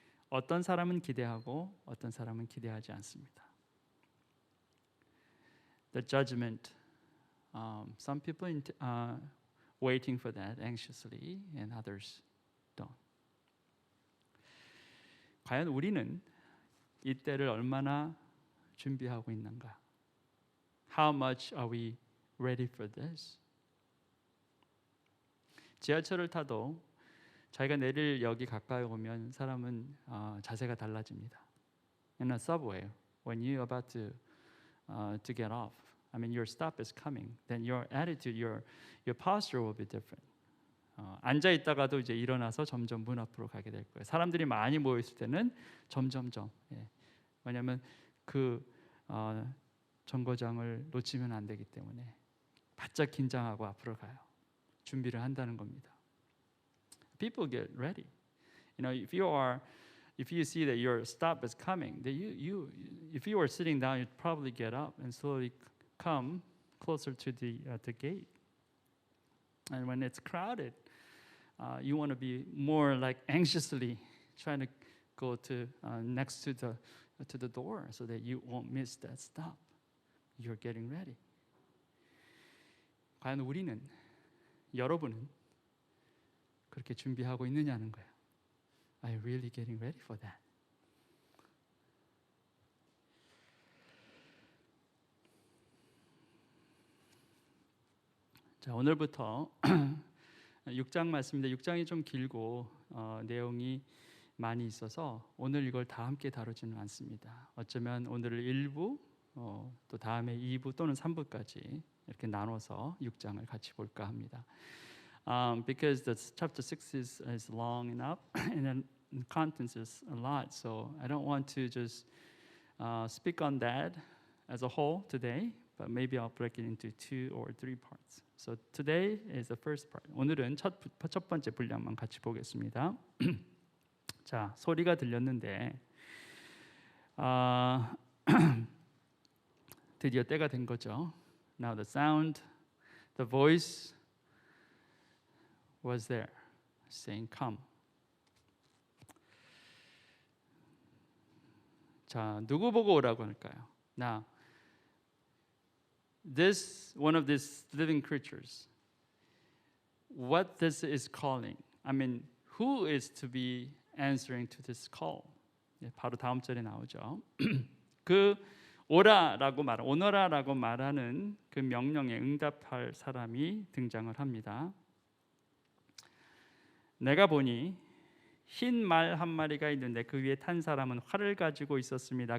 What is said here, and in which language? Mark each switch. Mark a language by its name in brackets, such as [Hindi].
[Korean] 어떤 사람은 기대하고 어떤 사람은 기대하지 않습니다. [English] The judgment. Some people waiting for that anxiously, and others don't. [Korean] 과연 우리는 이 때를 얼마나 준비하고 있는가? [English] How much are we ready for this? [Korean] 지하철을 타도 자기가 내릴 역이 가까이 오면 사람은 자세가 달라집니다. [English] In a subway, when you're about to get off, I mean your stop is coming, then your attitude, your posture will be different. [Korean] 앉아 있다가도 이제 일어나서 점점 문 앞으로 가게 될 거예요. 사람들이 많이 모여 있을 때는 점점점. 왜냐하면 그 정거장을 놓치면 안 되기 때문에 바짝 긴장하고 앞으로 가요. 준비를 한다는 겁니다. [English] People get ready. You know, if you see that your stop is coming, that if you were sitting down, you'd probably get up and slowly come closer to the gate. And when it's crowded, you want to be more like anxiously trying to go to next to the door so that you won't miss that stop. You're getting ready. [Korean] 과연 우리는, 여러분은 그렇게 준비하고 있느냐는 거예요. [English] Are you really getting ready for that? [Korean] 자, 오늘부터 6장 말씀인데 6장이 좀 길고 내용이 많이 있어서 오늘 이걸 다 함께 다루지는 않습니다. 어쩌면 오늘을 1부 또 다음에 2부 또는 3부까지 이렇게 나눠서 6장을 같이 볼까 합니다. [English] Because the chapter 6 is long enough and then the contents is a lot, so I don't want to just speak on that as a whole today, but maybe I'll break it into 2 or 3 parts. So today is the first part. [Korean] 오늘은 첫 번째 분량만 같이 보겠습니다. 자, 소리가 들렸는데 드디어 때가 된 거죠. [English] Now the sound, the voice was there, saying, "Come." [Korean] 자, 누구 보고 오라고 할까요? [English] Now, this one of these living creatures, what this is calling. I mean, who is to be answering to this call? [Korean] 바로 다음 절에 나오죠. 그 오너라라고 말하는 그 명령에 응답할 사람이 등장을 합니다. 내가 보니 흰 말 한 마리가 있는데 그 위에 탄 사람은 활을 가지고 있었습니다.